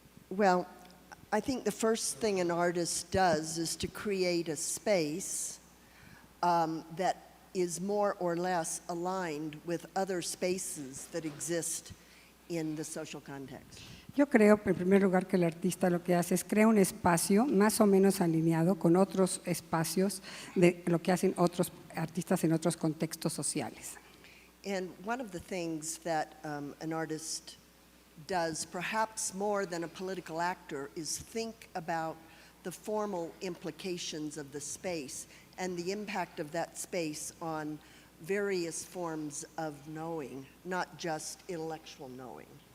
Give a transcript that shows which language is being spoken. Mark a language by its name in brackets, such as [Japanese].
[English] Well, I think the first thing an artist does is to create a space that is more or less aligned with other spaces that exist in the social context. [Spanish] Yo creo, en primer lugar, que el artista lo que hace es crear un espacio más o menos alineado con otros espacios de lo que hacen otros artistas en otros contextos sociales. [English] And one of the things that an artist does, perhaps more than a political actor, is think about the formal implications of the space and the impact of that space on various forms of knowing, not just intellectual knowing.